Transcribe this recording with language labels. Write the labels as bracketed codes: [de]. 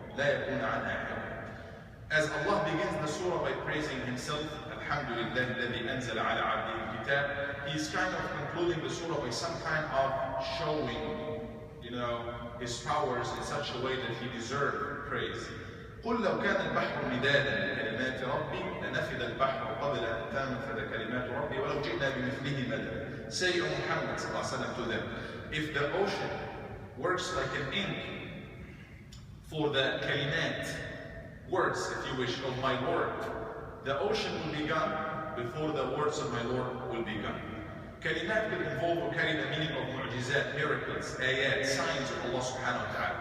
[ar] لا يكون عنها حول. [en] As Allah begins the surah by praising Himself, Alhamdulillah [ar] الذي أنزل على عبده الكتاب, [en] He's kind of concluding the surah by some kind of showing, His powers in such a way that He deserved praise. [ar] قل لو كان البحر مدادا لكلمات ربي لنفد البحر قبل أن تنفد كلمات ربي ولو جئنا بمثله مددا. [en] Say, O Muhammad [ar] صلى الله عليه وسلم, [en] to them, if the ocean works like an ink for the kalimat, words, if you wish, of my Lord, the ocean will be gone before the words of my Lord will be gone. Kalimat will involve or carry the meaning of mu'jizat, miracles, ayat, signs of Allah subhanahu wa ta'ala.